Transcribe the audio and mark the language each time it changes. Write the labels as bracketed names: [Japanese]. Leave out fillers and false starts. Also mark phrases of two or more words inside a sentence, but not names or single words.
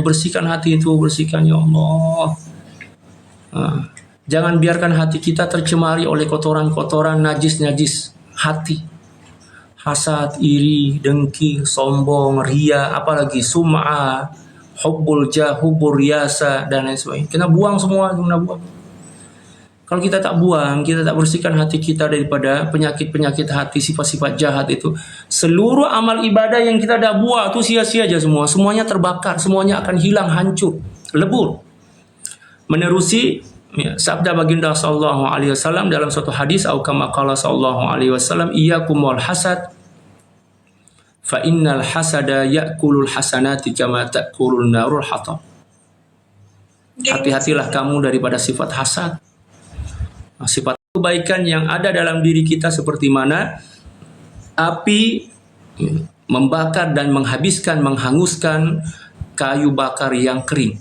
[Malay] Bersihkan hati itu, bersihkan, ya Allah. Jangan biarkan hati kita tercemari oleh kotoran-kotoran najis hati. Hasad, iri, dengki, sombong, ria, apalagi sum'ah, [Arabic] حب الجاه، حب الرئاسة, [Malay] dan lain sebagainya. Kena buang semua, kena buang. Kalau kita tak buang, kita tak bersihkan hati kita daripada penyakit-penyakit hati, sifat-sifat jahat itu, seluruh amal ibadah yang kita dah buat itu sia-sia aja semua. Semuanya terbakar, semuanya akan hilang, hancur, lebur. Menerusi sabda baginda [Arabic] صلى الله عليه وسلم [Malay] dalam suatu hadis, atau [Arabic] كما قال صلى الله عليه وسلم إياكم والحسد فإن الحسد يأكل الحسنات كما تأكل النار الحطب. [Malay] Hati-hatilah kamu daripada sifat hasad. Sifat kebaikan yang ada dalam diri kita seperti mana api membakar dan menghabiskan, menghanguskan kayu bakar yang kering.